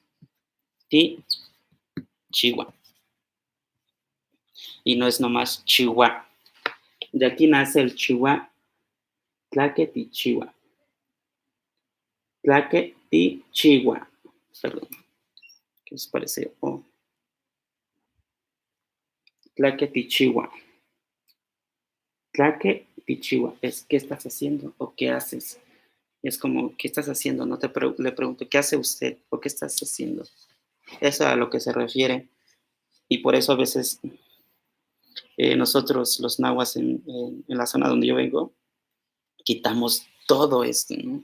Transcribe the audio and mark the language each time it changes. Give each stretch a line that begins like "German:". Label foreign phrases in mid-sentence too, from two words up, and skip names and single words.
Nahuatl languages: Tichihua.
Spanish: Y no es nomás Chihuahua. De aquí nace el Chihuahua,
Nahuatl languages: Tlaque Tichihua. Tlaque Tichihua.
Spanish: Perdón. ¿Qué os parece?
Nahuatl languages: Oh. Tlaque Tichihua. Tlaque Tichihua.
Spanish: Es ¿qué estás haciendo o qué haces? Es como, ¿qué estás haciendo? No le pregunto, ¿qué hace usted o qué estás haciendo? Eso es a lo que se refiere. Y por eso a veces nosotros, los nahuas en la zona donde yo vengo, quitamos todo esto, ¿no?